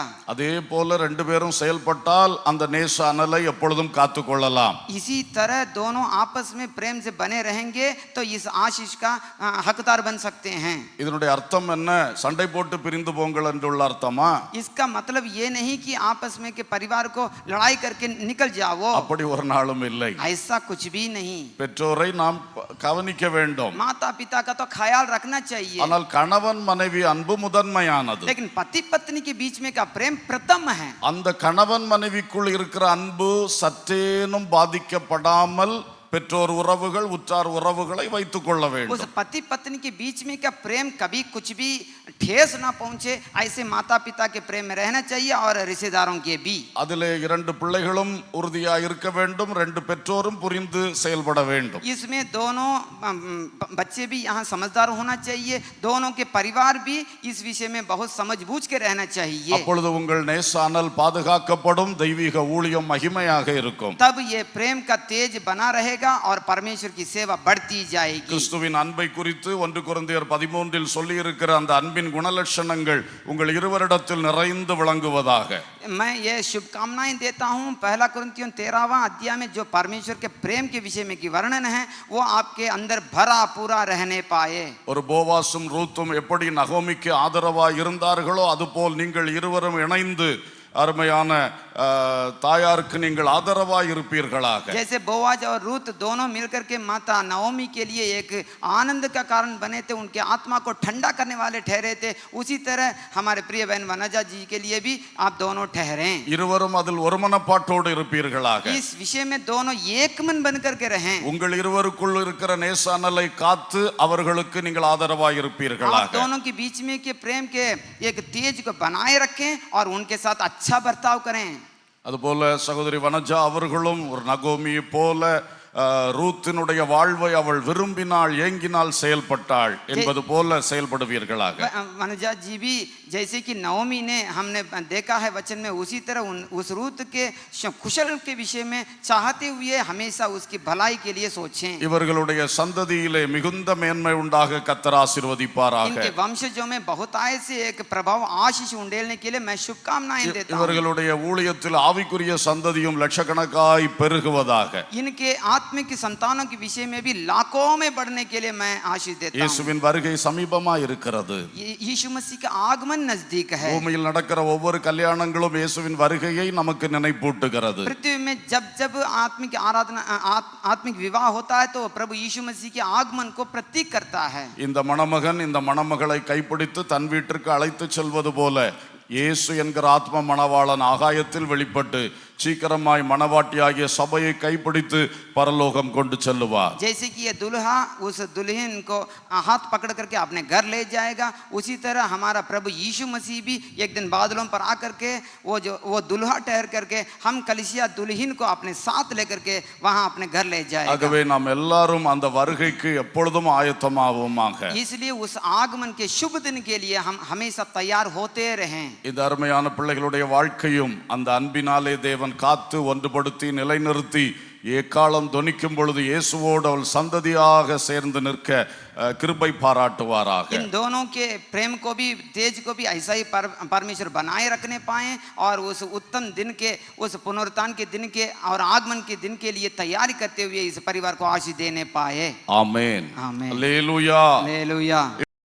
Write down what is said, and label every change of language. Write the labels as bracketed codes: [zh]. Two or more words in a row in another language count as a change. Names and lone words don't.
[ta] அதே போல ரெண்டு பேரும் செயல்பட்டால் அந்த நேச அனலை எப்பொழுதும் காத்து கொள்ளலாம். [hi] इसी तरह दोनों आपस में प्रेम से बने रहेंगे तो इस आशीष का हकदार बन सकते हैं. [ta] இதனுடைய அர்த்தம் என்ன? சண்டை போட்டு பிரிந்து போங்கள் என்றுள்ள அர்த்தமா? [hi] इसका मतलब ये नहीं कि आपस में के परिवार को लड़ाई करके निकल जाओ. [ta] அப்படி ஒரு நாளும் இல்லை. [hi] ऐसा कुछ भी नहीं. [ta] பெற்றோரை நாம் கவனிக்க வேண்டும், [hi] माता पिता का तो ख्याल रखना चाहिए. [ta] ஆனால் கணவன் மனைவி அன்பு முதன்மையானது. [hi] लेकिन पति पत्नी के बीच में का प्रेम प्रथम है. [ta] அந்த கணவன் மனைவிக்குள் இருக்கிற அன்பு சற்றேனும் பாதிக்கப்படாமல் பெற்றோர் உறவுகள் உற்றார் உறவுகளை வைத்துக் கொள்ள வேண்டும். [hi] उस पति पत्नी के बीच में का प्रेम कभी कुछ भी ठेस ना पहुंचे, ऐसे माता पिता के प्रेम में रहना चाहिए और रिश्तेदारों के भी। [ta] அதிலே இரண்டு பிள்ளைகளும் உறுதியாய் இருக்க வேண்டும், ரெண்டு பெற்றோரும் புரிந்து செயல்பட வேண்டும். [hi] इसमें दोनों बच्चे भी यहाँ समझदार होना चाहिए, दोनों के परिवार भी इस विषय में बहुत समझबूझ के रहना चाहिए। [ta] அப்பொழுது உங்கள் நேசானல் பாதுகாக்கப்படும், தெய்வீக ஊழியம் மகிமையாக இருக்கும். [hi] तब ये प्रेम का तेज बना रहेगा और परमेश्वर की सेवा बढ़ती जाएगी। [ta] கிறிஸ்துவின் அன்பை குறித்து 1 கொரிந்தியர் 13 சொல்லி இருக்கிற அந்த அன்பின் குணலட்சணங்கள் உங்கள் இருவரிடத்தில் நிறைந்து விளங்குவதாக. [hi] मैं ये शुभकामनाएं देता हूँ। 1 कुरिन्थियों 13वां अध्याय में जो परमेश्वर के प्रेम के विषय में की वर्णन है वो आपके अंदर भरा पूरा रहने पाए। [ta] ஒரு போவாசும் ரூத்தும் எப்படி நகோமிக்கு ஆதரவாய் இருந்தார்களோ அதுபோல் நீங்கள் இருவரும் இணைந்து அருமையான தாயாருக்கு நீங்கள் ஆதரவாய் இருப்பீர்களாக. [hi] जैसे बोआज और रूत दोनों मिलकर के माता नओमी के लिए एक आनंद का कारण बने थे, उनके आत्मा को ठंडा करने वाले ठहरे थे, उसी तरह हमारे प्रिय बहन वनजा जी के लिए भी आप दोनों ठहरें। [ta] இருவரும் அதில் ஒருமனப்பாட்டோடு இருப்பீர்களாக. [hi] इस विषय में दोनों एक मन बन करके रहें। [ta] உங்கள் இருவருக்குள் இருக்கிற நேசானலை காத்து அவர்களுக்கு நீங்கள் ஆதரவாய் [hi] आप [ta] இருப்பீர்களாக. [hi] दोनों के बीच में के प्रेम के एक तेज को बनाए रखें और उनके साथ अच्छा बर्ताव करें। [ta] அதுபோல சகோதரி வனஜா அவர்களும் ஒரு நகோமியை போல ரூத்தினுடைய வாழ்வை அவள் விரும்பினாள், ஏங்கினாள், செயல்பட்டாள் என்பது போல செயல்படுவீர்களாக. [hi] वनजा जी भी जैसे कि नओमी ने हमने देखा है वचन में, उसी तरह उस रूत के कुशल के विषय में चाहते हुए हमेशा उसकी भलाई के लिए सोचें। [ta] இவர்களுடைய சந்ததியிலே மிகுந்த மேன்மை உண்டாக கர்த்தர் ஆசீர்வதிப்பாராக. [hi] इनके वंशजों में बहुतायत से एक प्रभाव आशीष उंडेलने के लिए मैं शुभकामनाएं देता हूं। [ta] இவர்களுடைய ஊழியத்தில் ஆவிக்குரிய சந்ததியும் லட்சக்கணக்காய் பெருகுவதாக. [hi] इनके आत्मिक संतानों के विषय में भी लाखों में बढ़ने के लिए मैं आशीष देता हूं। [ta] இயேசுவின் வருகை சமீபமாய் இருக்கிறது. [hi] यीशु मसीह का आगमन नजदीक है। [ta] பூமியில் நடக்கிற ஒவ்வொரு கல்யாணங்களும் இயேசுவின் வருகையை நமக்கு நினைப்பூட்டுகிறது. [hi] पृथ्वी में जब जब आत्मिक आराधना आत्मिक विवाह होता है तो प्रभु यीशु मसीह के आगमन को प्रतीक करता है। [ta] இந்த மணமகன் இந்த மணமகளை கைப்பிடித்து தன் வீட்டிற்கு அழைத்து செல்வது போல இயேசு என்கிற ஆத்ம மணவாளன் ஆகாயத்தில் வெளிப்பட்டு சீக்கிரமாய் மணவாட்டியாகிய சபையை கைப்பிடித்து பரலோகம் கொண்டு செல்லுவார். [hi] जैसे कि ये दुल्हा उस दुल्हन को हाथ पकड़ करके अपने घर ले जाएगा, उसी तरह हमारा प्रभु यीशु मसीह भी एक दिन बादलों पर आकर के वो दुल्हा ठहर करके हम कलीसिया दुल्हन को अपने साथ लेकर के वहां अपने घर ले जाएगा। [ta] ஆகவே நாம் எல்லாரும் அந்த வருகைக்கு எப்பொழுதும் ஆயத்தமாவோமாக. [hi] इसलिए उस आगमन के शुभ दिन के लिए हम हमेशा तैयार होते रहें। [ta] இந்த அருமையான பிள்ளைகளுடைய வாழ்க்கையும் அந்த அன்பினாலே தேவன் காத்து ஒன்றுபடுத்தி நிலைநிறுத்தி எக்காலம் தொனிக்கும் பொழுது இயேசுவோடு அவள் சந்ததியாக சேர்ந்து நிற்க கிருபை பாராட்டுவாராக. [hi] इन दोनों के प्रेम को भी तेज को भी ऐसा ही परमेश्वर बनाए रखने पाए और उस उत्तम दिन के उस पुनरुत्थान के दिन के और आगमन के दिन के लिए तैयारी करते हुए इस परिवार को आशीष देने पाए। आमीन, आमीन, हालेलुया, हालेलुया।